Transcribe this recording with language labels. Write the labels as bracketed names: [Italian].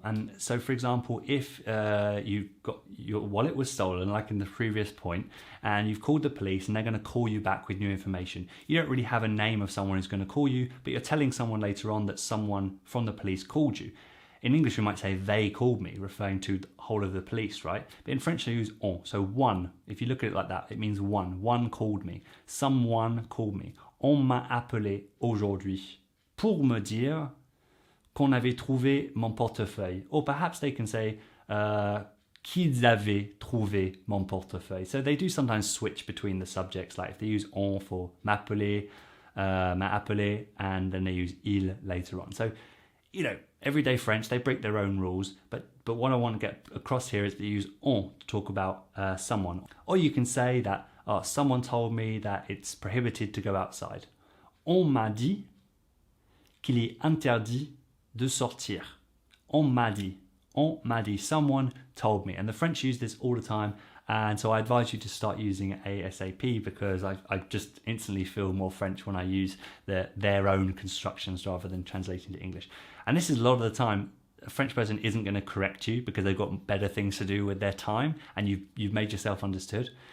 [English] And so, for example, if you got your wallet was stolen, like in the previous point, and you've called the police and they're going to call you back with new information, you don't really have a name of someone who's going to call you, but you're telling someone later on that someone from the police called you. In English, we might say they called me, referring to the whole of the police, right? But in French, they use on. So one, if you look at it like that, it means one. One called me. Someone called me. [French] On m'a appelé aujourd'hui pour me dire qu'on avait trouvé mon portefeuille. [English] Or perhaps they can say [French] qu'ils avaient trouvé mon portefeuille. [English] So they do sometimes switch between the subjects, like if they use on for [French] m'appeler, m'a appelé, [English] and then they use il later on. So, you know, everyday French, they break their own rules, but what I want to get across here is they use on to talk about someone. Or you can say that someone told me that it's prohibited to go outside. [French] On m'a dit qu'il est interdit de sortir. On m'a dit, [English] someone told me. And the French use this all the time, and so I advise you to start using it ASAP, because I just instantly feel more French when I use their own constructions rather than translating to English. And this is a lot of the time, a French person isn't going to correct you because they've got better things to do with their time, and you've made yourself understood.